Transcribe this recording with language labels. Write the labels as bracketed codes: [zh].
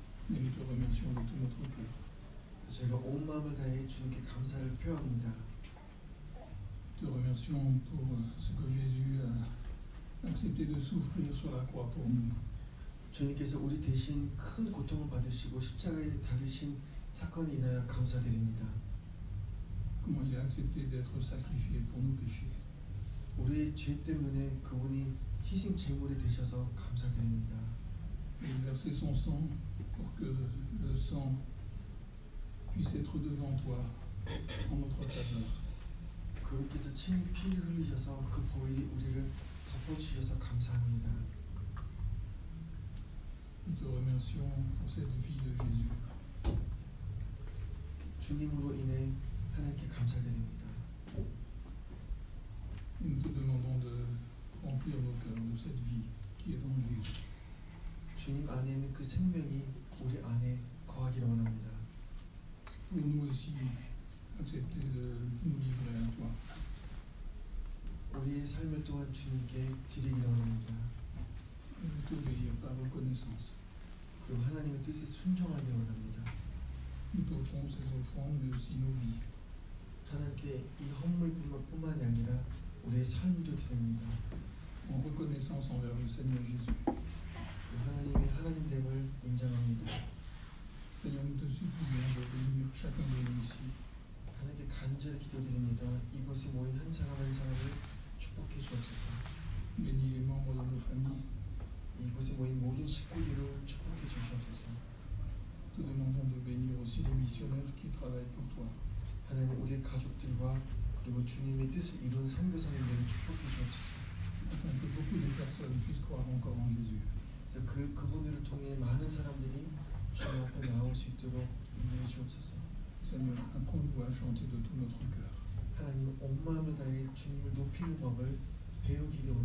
[fr] Et nous te remercions de tout notre cœur. [ko] 저희가 온 마음을 다해 주님께 감사를 표합니다. [fr] Te remercions pour ce que Jésus a accepté de souffrir sur la croix pour nous. [ko] 주님께서 우리 대신 큰 고통을 받으시고 십자가에 달리신 사건이 인하여 감사드립니다. [fr] Comment il a accepté d'être sacrifié pour nos péchés. [ko] 우리의 죄 때문에 그분이 희생 제물이 되셔서 감사드립니다. [fr] Il a versé son sang pour que le sang puisse être devant toi en notre faveur. [ko] 그분께서 친히 피를 흘리셔서 그 보혈이 우리를 덮어주셔서 감사합니다. [fr] Nous te remercions pour cette vie de Jésus. [ko] 주님으로 인해 하나님께 감사드립니다. [fr] Et nous te demandons de remplir nos cœurs de cette vie qui est dans Jésus. [ko] 주님 안에는 그 생명이 우리 안에 거하기를 원합니다. [fr] Pour nous aussi accepter de nous livrer à toi. [ko] 우리의 삶을 또한 주님께 드리기를 원합니다. [fr] Et de t'obéir par reconnaissance. [ko] 그리고 하나님의 뜻에 순종하기를 원합니다. [fr] Nous t'offrons ces offrandes, mais aussi nos vies. [ko] 하나님께 이 헌물뿐만이 아니라 우리의 삶도 드립니다. [fr] En reconnaissance envers le Seigneur Jésus. [ko] 하나님의 하나님됨을 인정합니다. [fr] Seigneur, nous te supplions de bénir chacun de nous ici. [ko] 하나님께 간절히 기도드립니다. 이곳에 모인 한 사람 한 사람을 축복해 주옵소서. [fr] Bénis les membres de nos familles. [ko] 이곳에 모인 모든 식구들을 축복해 주시옵소서. [fr] Te demandons de bénir aussi les missionnaires qui travaillent pour toi. [ko] 하나님, 우리 가족들과 그리고 주님의 뜻을 이룬 선교사님들을 축복해 주옵소서. [fr] Afin que beaucoup de personnes puissent croire encore en Jésus. [ko] 그래서 그분들을 통해 많은 사람들이 주님 앞에 나올 수 있도록 인도해 주옵소서. [fr] Seigneur, apprends-nous à chanter de tout notre cœur. [ko] 하나님, 온 마음을 다해 주님을 높이는 법을 배우게